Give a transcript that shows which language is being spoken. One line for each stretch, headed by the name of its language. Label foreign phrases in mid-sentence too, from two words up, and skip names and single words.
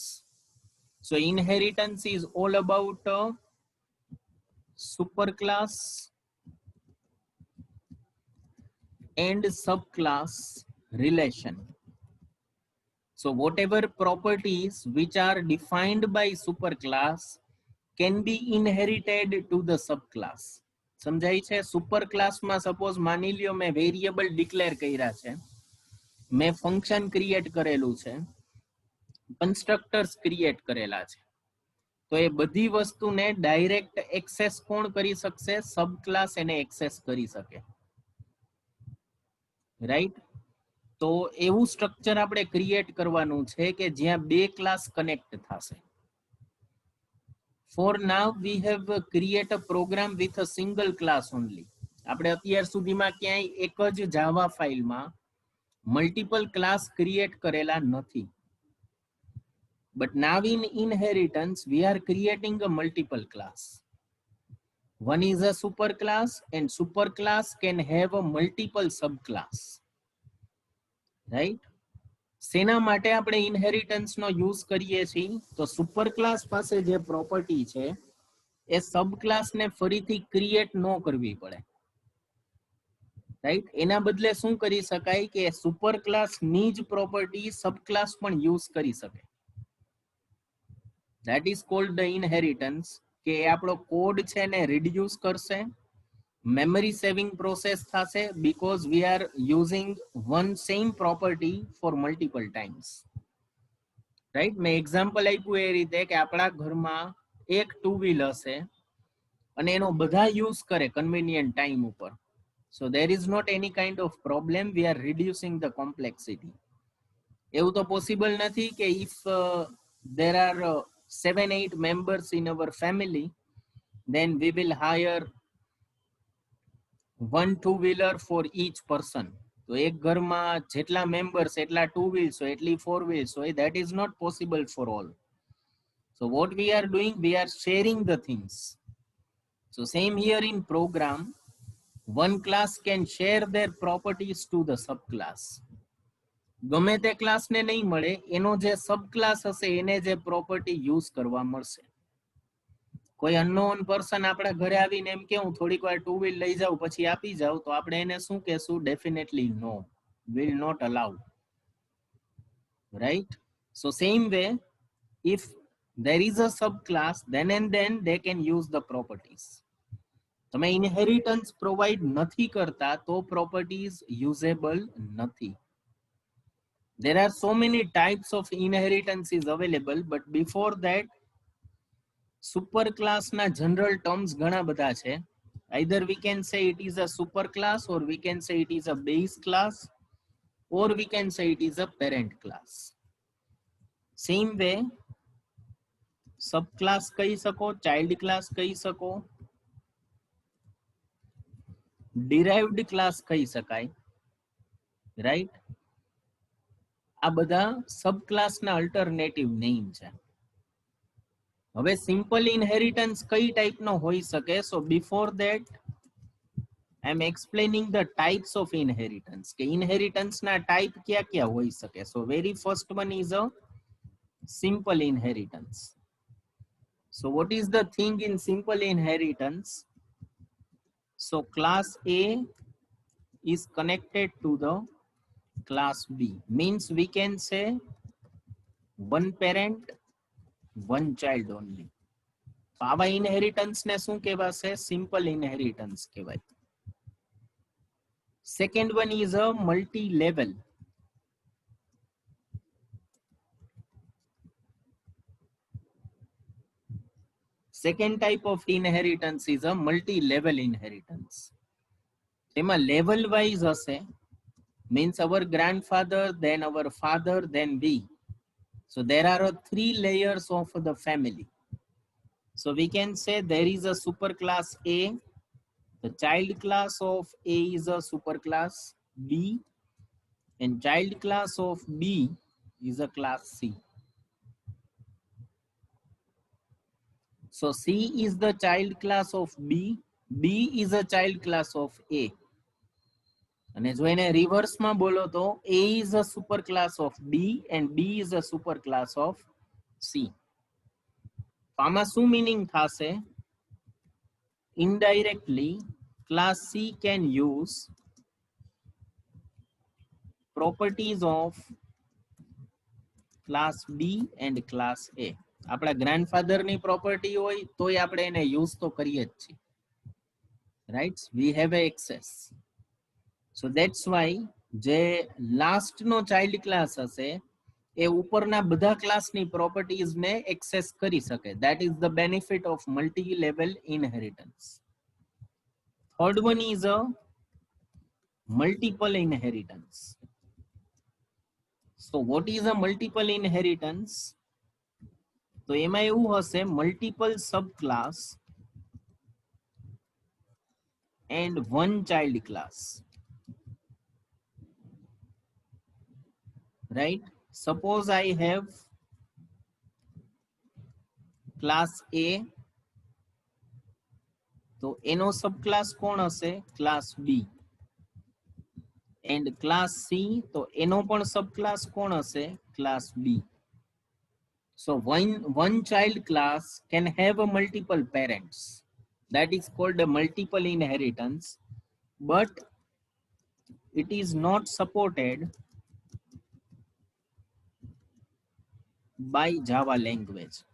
English: So inheritance is all about superclass and subclass relation. So whatever properties which are defined by superclass can be inherited to the subclass.
Gujarati: સમજાય છે? સુપર ક્લાસમાં સપોઝ માની લ્યો મેં
English: variable declare
Gujarati: કર્યા છે, મેં
English: function create
Gujarati: કરેલું છે,
English: constructors create
Gujarati: કરેલા છે, તો એ બધી વસ્તુને
English: direct access
Gujarati: કોણ કરી શકશે?
English: sub class
Gujarati: એને એક્સેસ કરી શકે, રાઈટ? તો એવું સ્ટ્રક્ચર આપણે ક્રિએટ કરવાનું છે કે જ્યાં બે
English: class connect
Gujarati: થશે.
English: For now we have create a program with a single class only.
Gujarati: આપણે અત્યાર સુધીમાં ક્યાંય એક જ જાવા ફાઇલમાં
English: multiple class create
Gujarati: કરેલા નથી.
English: But now in inheritance we are creating a multiple class. One is a superclass and superclass can have a multiple subclass, right?
Gujarati: સેના માટે આપણે ઇનહેરિટન્સ નો યુઝ કરીએ છીએ? તો
English: super class
Gujarati: પાસે જે પ્રોપર્ટી છે એ
English: sub class
Gujarati: ને ફરીથી ક્રિએટ ન કરવી પડે, રાઈટ? એના બદલે શું કરી શકાય કે
English: super class
Gujarati: ની જ પ્રોપર્ટી
English: sub class
Gujarati: પણ યુઝ કરી શકે.
English: that is called the inheritance.
Gujarati: કે આપણો કોડ છે ને રિડ્યુસ કરશે,
English: memory saving process thase because we are using one same property for multiple times, right?
Gujarati: मैं example આપ્યું એ રીતે કે આપણા ઘરમાં એક
English: two wheel
Gujarati: હશે અને એનો બધા યુઝ કરે
English: convenient time
Gujarati: ઉપર.
English: So there is not any kind of problem, we are reducing the complexity.
Gujarati: એવું તો possible નથી કે
English: if there are 7-8 members in our family, then we will hire one two-wheeler for each person.
Gujarati: તો એક ઘરમાં જેટલા મેમ્બર્સ એટલા
English: two wheels
Gujarati: હોય એટલી
English: four wheels
Gujarati: હોય.
English: That is not possible for all. So what we are doing, we are sharing the things. So same here in program, one class can share their properties to the subclass.
Gujarati: ગમે તે ક્લાસને નહીં મળે, એનો જે સબક્લાસ હશે એને જે
English: property use
Gujarati: કરવા મળશે. કોઈ
English: unknown person
Gujarati: આપણા ઘરે આવીને એમ કેવું થોડીક વાર
English: two wheel
Gujarati: લઈ જાવ પછી આપી જાવ, તો આપણે એને શું કહેશું?
English: definitely no, will not allow, right? So same way, if there is a subclass, then and then they can use the properties.
Gujarati: તમે
English: inheritance provide
Gujarati: નથી કરતા તો
English: properties usable
Gujarati: નથી.
English: There are so many types of inheritance is available, but before that super class na general terms
Gujarati: ઘણા બધા છે.
English: Either we can say it is a super class, or we can say it is a base class, or we can say it is a parent class. Same way subclass
Gujarati: કહી શકો,
English: child class
Gujarati: કહી શકો,
English: derived class
Gujarati: કહી શકાય, right? આ બધા subclass ના
English: alternative name
Gujarati: છે. હવે
English: simple inheritance
Gujarati: કઈ ટાઈપનો હોઈ શકે?
English: so before that I am explaining the types of inheritance,
Gujarati: કે ઇનહેરિટન્સના ટાઈપ ક્યાં ક્યાં હોઈ શકે.
English: so very first one is a simple inheritance. so what is the thing in simple inheritance? so class A is connected to the class B, means we can say one parent one child only.
Gujarati: આવા ઇનહેરિટન્સ ને શું કહેવાશે?
English: simple inheritance
Gujarati: કહેવાય.
English: second one is a multi level. second type of inheritance is a multi level inheritance.
Gujarati: તેમાં લેવલ વાઇઝ હશે
English: means our grandfather, then our father, then we. So there are 3 layers of the family. So we can say there is a superclass A. The child class of A is a superclass B, and child class of B is a class C. So C is the child class of B, B is a child class of A.
Gujarati: અને જો એને રિવર્સમાં બોલો તો
English: A is a superclass of B and B is a superclass of C.
Gujarati: તો આમાં શું meaning થશે?
English: Indirectly, class C can use properties of class B and class A.
Gujarati: આપણા grandfather ની property હોય તોય આપણે એને use તો કરીએ જ છીએ.
English: Right? We have a access. So that's why
Gujarati: જે last નો
English: child class
Gujarati: હશે એ ઉપરના બધા ક્લાસની properties ને access કરી શકે.
English: That is the benefit of multi-level inheritance. Third one is a multiple inheritance. So what is a multiple inheritance?
Gujarati: તો એમાં એવું હશે
English: multiple subclass and one child class. Right? Suppose I have class A.
Gujarati: તો એનો subclass કોણ હશે?
English: Class B. And class C,
Gujarati: તો એનો પણ subclass કોણ હશે?
English: Class B. So one child class can have a multiple parents. That is called a multiple inheritance, but it is not supported by Java language.